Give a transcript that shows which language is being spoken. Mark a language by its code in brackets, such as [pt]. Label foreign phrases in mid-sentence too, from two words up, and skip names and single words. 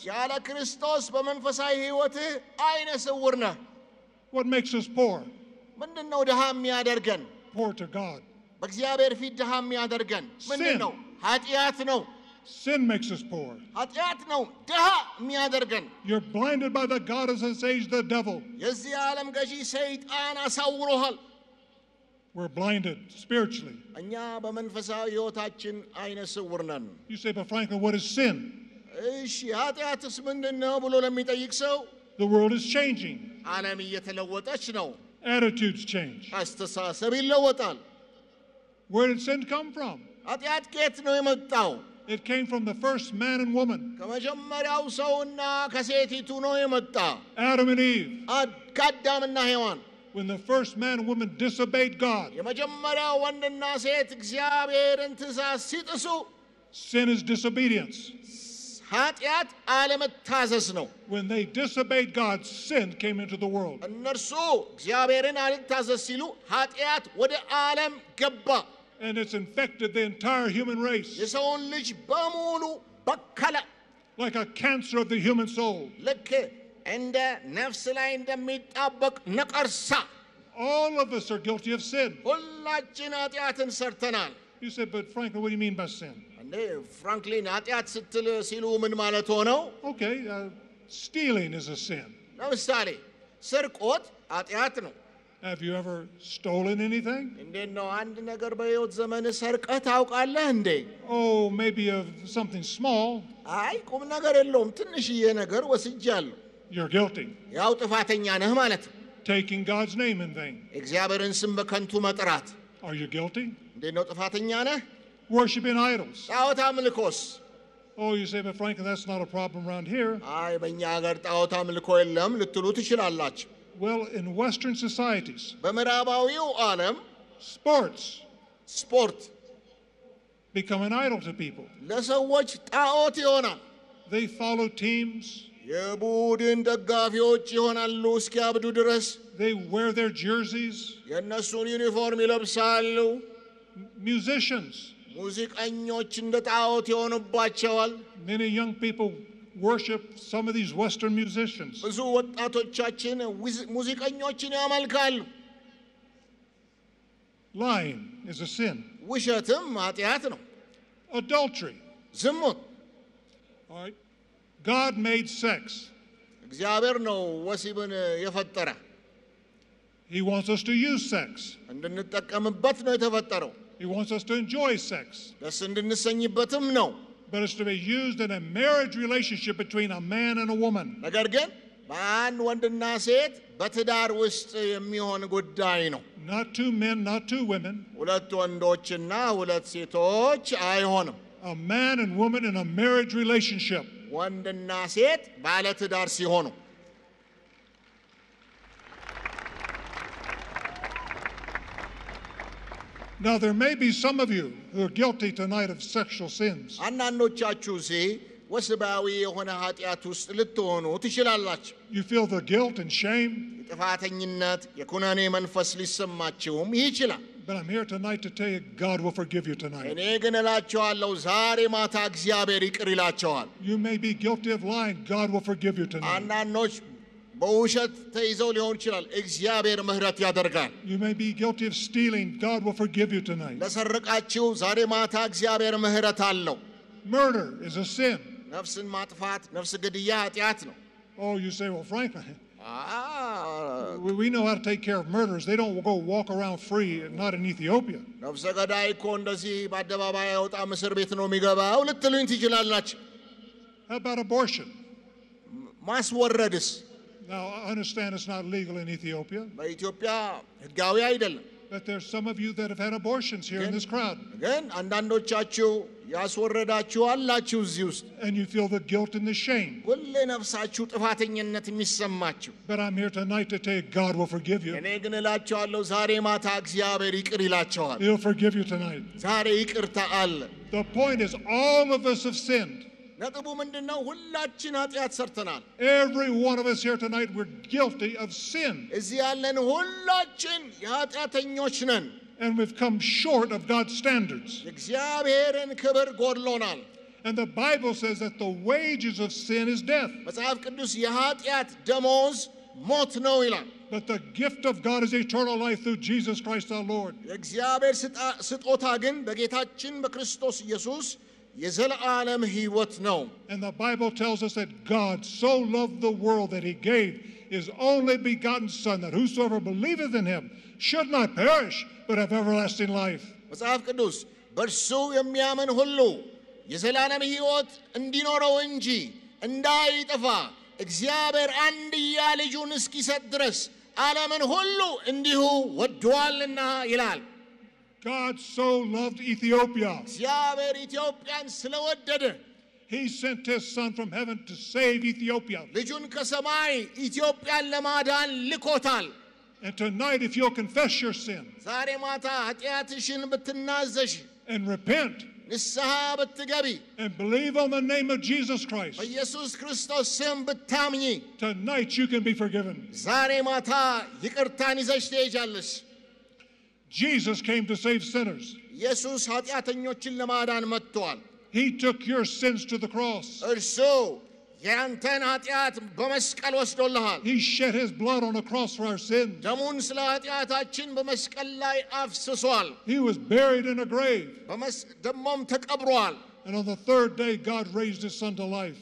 [am] ያለ ክርስቶስ በመንፈሳዊ ሕይወትህ አይነ ስውር ነህ [en] What makes us poor? [am] ምንድነው ድሃ የሚያደርገን [en] Poor to God. [am] በእግዚአብሔር ፊት ድሃ የሚያደርገን ምንድነው ኃጢአት ነው [en] Sin makes us poor. [am] ኃጢአት ነው ድሃ የሚያደርገን [en] You're blinded by the God of this age, the devil. [am] የዚህ ዓለም ገዢ ሰይጣን አሳውሮሃል [en] We're blinded spiritually. [am] እኛ በመንፈሳዊ ሕይወታችን አይነ ስውር ነን [en] You say, but Franklin, what is sin? [am] እሺ ኃጢአትስ ምንድነው ብሎ ለሚጠይቅ ሰው [en] The world is changing. [am] ዓለም እየተለወጠች ነው [en] Attitudes change. [am] አስተሳሰብ ይለወጣል [en] Where did sin come from? [am] ኃጢአት ከየት ነው የመጣው [en] It came from the first man and woman, [am] ከመጀመሪያው ሰውና ከሴቲቱ ነው የመጣ [en] Adam and Eve. [am] ከአዳምና ሔዋን [en] When the first man and woman disobeyed God, [am] የመጀመሪያው ወንድና ሴት እግዚአብሔርን ትእዛዝ ሲጥሱ [en] sin is disobedience. [am] ኃጢአት አለመታዘዝ ነው [en] When they disobeyed God, sin came into the world. [am] እነርሱ እግዚአብሔርን አልታዘዝ ሲሉ ኃጢአት ወደ ዓለም ገባ [en] And it's infected the entire human race, [am] የሰውን ልጅ በሙሉ በከለ [en] like a cancer of the human soul. [am] ልክ እንደ ነፍስ ላይ እንደሚጣበቅ ነቀርሳ [en] All of us are guilty of sin. [am] ሁላችን ኃጢአትን ሰርተናል [en] You said, but Franklin, what do you mean by sin? [am] እንዴ ፍራንክሊን ኃጢአት ስትል ሲሉ ምን ማለት ሆነው [en] Okay, stealing is a sin. [am] ለምሳሌ ስርቆት ኃጢአት ነው [en] Have you ever stolen anything? [am] እንዴት ነው አንድ ነገር በሕይወት ዘመን ሰርቀህ ታውቃለህ እንዴ [en] Oh, maybe of something small. [am] አይ ቁም ነገር የለውም ትንሽዬ ነገር ወስጃለሁ [en] You're guilty. [am] ያው ጥፋተኛ ነህ ማለት ነው [en] Taking God's name in vain. [am] እግዚአብሔርን ስም በከንቱ መጥራት [en] Are you guilty? [am] እንዴት ነው ጥፋተኛ ነህ [en] Worshipping idols. [am] ጣዖት አምልኮስ [en] Oh, you say, but Franklin, that's not a problem around here. [am] አይ በእኛ ሀገር ጣዖት አምልኮ የለም ልትሉ ትችላላችሁ [en] Well, in Western societies, [am] በምዕራባዊው ዓለም [en] sports [am] ስፖርት [en] become an idol to people. [am] ለሰዎች ጣዖት ይሆናል [en] They follow teams. [am] የቡድን ደጋፊዎች ይሆናሉ እስኪያብዱ ድረስ [en] They wear their jerseys. [am] የእነሱን ዩኒፎርም ይለብሳሉ [en] Musicians. [am] ሙዚቀኞች እንደ ጣዖት ይሆኑባቸዋል [en] Many young people worship some of these Western musicians. [am] ብዙ ወጣቶቻችን ሙዚቀኞችን ያመልካሉ [en] Lying is a sin. [am] ውሸትም ኃጢአት ነው [en] Adultery. [am] ዝሙት [en] All right. God made sex. [am] እግዚአብሔር ነው ወሲብን የፈጠረ [en] He wants us to use sex. [am] እንድንጠቀምበት ነው የተፈጠረው [en] He wants us to enjoy sex. [am] ደስ እንድንሰኝበትም ነው [en] But it's to be used in a marriage relationship between a man and a woman. [am] ነገር ግን በአንድ ወንድና ሴት በትዳር ውስጥ የሚሆን ጉዳይ ነው [en] Not two men, not two women. [am] ሁለት ወንዶችና ሁለት ሴቶች አይሆንም [en] A man and woman in a marriage relationship. [am] ወንድና ሴት ባለ ትዳር ሲሆኑ [en] Now there may be some of you who are guilty tonight of sexual sins. [am] አንዳንዶቻችሁ ወስባዊ የሆነ ኃጢአት ውስጥ ልትሆኑ ትችላላችሁ [en] You feel the guilt and shame. [am] ጥፋተኝነት የኩነኔ መንፈስ ሊሰማችሁም ይችላል [en] But I'm here tonight to tell you God will forgive you tonight. [am] እኔ ግን እላችኋለሁ ዛሬ ማታ እግዚአብሔር ይቅር ይላችኋል [en] You may be guilty of lying. God will forgive you tonight. [am] አንዳንዶች በውሸት ተይዘው ሊሆን ይችላል እግዚአብሔር ምህረት ያደርጋል [en] You may be guilty of stealing. God will forgive you tonight. [am] ለሰረቃችሁ ዛሬ ማታ እግዚአብሔር ምህረት አለው [en] Murder is a sin. [am] ነፍስን ማጥፋት ነፍስ ግድያ ኃጢአት ነው [en] Oh, you say, well, frankly, we know how to take care of murderers. They don't go walk around free, not in Ethiopia. [am] ነፍሰ ገዳይ እኮ እንደዚህ በአደባባይ አይወጣም እስር ቤት ነው የሚገባው ልትሉኝ ትችላላችሁ [en] How about abortion? [am] ማስወረድስ [en] Now, I understand it's not legal in Ethiopia, [am] በኢትዮጵያ ህጋዊ አይደለም [en] but there's some of you that have had abortions here in this crowd, [am] ግን አንዳንዶቻችሁ ያስወረዳችሁ አላችሁ እዚህ ውስጥ [en] and you feel the guilt and the shame. [am] ሁሌ ነፍሳችሁ ጥፋተኝነት የሚሰማችሁ [en] But I'm here tonight to tell you God will forgive you. [am] እኔ ግን እላችኋለሁ ዛሬ ማታ እግዚአብሔር ይቅር ይላችኋል [en] He'll forgive you tonight. [am] ዛሬ ይቅርታ አለ [en] The point is, all of us have sinned. [am] ነጥቡ ምንድነው ሁላችን ኃጢአት ሰርተናል [en] Every one of us here tonight, we're guilty of sin. [am] እዚህ ያለን ሁላችን ኃጢአተኞች ነን [en] And we've come short of God's standards. [am] እግዚአብሔርን ክብር ጎድሎናል [en] And the Bible says that the wages of sin is death. [am] መጽሐፍ ቅዱስ የኃጢአት ደሞዝ ሞት ነው ይላል [en] But the gift of God is eternal life through Jesus Christ our Lord. [am] የእግዚአብሔር ስጦታ ግን በጌታችን በክርስቶስ ኢየሱስ የዘላለም ሕይወት ነው [en] And the Bible tells us that God so loved the world that he gave his only begotten Son, that whosoever believeth in him should not perish, but have everlasting life. [am] መጽሐፍ ቅዱስ በእርሱ የሚያምን ሁሉ የዘላለም ሕይወት እንዲኖረው እንጂ እንዳይጠፋ እግዚአብሔር አንድያ ልጁን እስኪሰጥ ድረስ ዓለምን ሁሉ እንዲሁ ወዷልና ይላል [en] God so loved Ethiopia. [am] እግዚአብሔር ኢትዮጵያን ስለወደደ [en] He sent his Son from heaven to save Ethiopia. [am] ልጁን ከሰማይ ኢትዮጵያን ለማዳን ልኮታል [en] And tonight, if you'll confess your sin [am] ዛሬ ማታ ኃጢአትሽን ብትናዘሽ [en] and repent [am] ንስሐ ብትገቢ [en] and believe on the name of Jesus Christ, [am] በኢየሱስ ክርስቶስ ስም ብታምኚ [en] tonight you can be forgiven. [am] ዛሬ ማታ ይቅርታን ይዘሽ ትሄጃለሽ [en] Jesus came to save sinners. [am] ኢየሱስ ኃጢአተኞችን ለማዳን መጥቷል [en] He took your sins to the cross. [am] እርሱ ያንተን ኃጢአት በመስቀል ወስዶልሃል [en] He shed his blood on the cross for our sins. [am] ደሙን ስለ ኃጢአታችን በመስቀል ላይ አፍስሷል [en] He was buried in a grave. [am] ደሞም ተቀብሯል [en] And on the third day, God raised his Son to life.